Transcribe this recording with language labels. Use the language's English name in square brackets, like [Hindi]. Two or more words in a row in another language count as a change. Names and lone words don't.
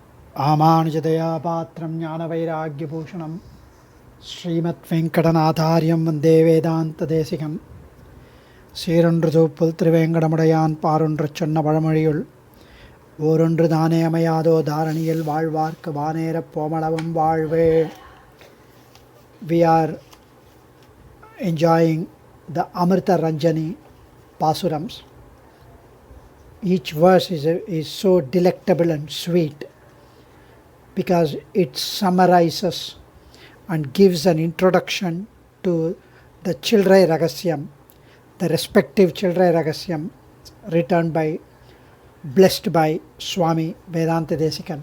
[Sanskrit] आमानुजदया पात्रं ज्ञानवैराग्यभूषणं श्रीमद्वेङ्कटनाथार्यं वन्दे வேதாந்ததேசிகம். [Tamil] சீரொன்று தூப்புல் திருவேங்கடமுடையான் பாரொன்று சொன்ன பழமொழியுள் ஓரொன்று தானே அமையாதோ தாரணியில் வாழ்வார்க்கு வானேரப் போமளவும் வாழ்வே. [English] We are enjoying the Amrita Ranjani Pasurams. Each verse is so delectable and sweet because it summarizes and gives an introduction to the Childrai Ragasyam, the respective Childrai Ragasyam written by, blessed by Swami Vedanta Desikan.